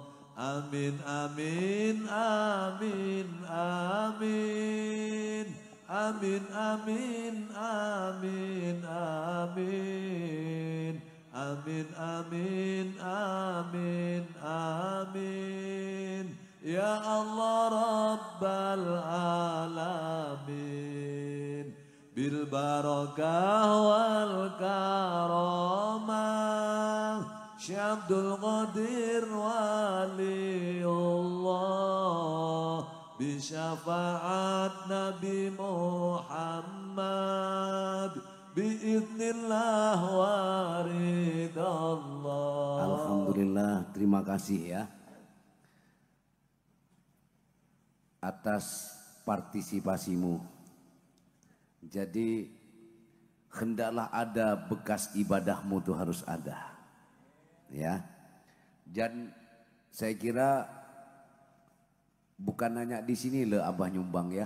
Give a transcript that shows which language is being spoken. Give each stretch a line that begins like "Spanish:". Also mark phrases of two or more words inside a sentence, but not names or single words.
Arabic: آمين آمين آمين آمين آمين آمين آمين آمين آمين آمين آمين آمين يا الله رب العالمين بالبركة والكرامة شيخ عبد القادر ولي الله بشفاعة النبي محمد بإذن الله ورضى الله. Alhamdulillah,
Indonesian: terima kasih ya atas partisipasimu. Jadi hendaklah ada bekas ibadahmu tuh harus ada. Ya. Dan saya kira bukan hanya di sini loh Abah nyumbang ya.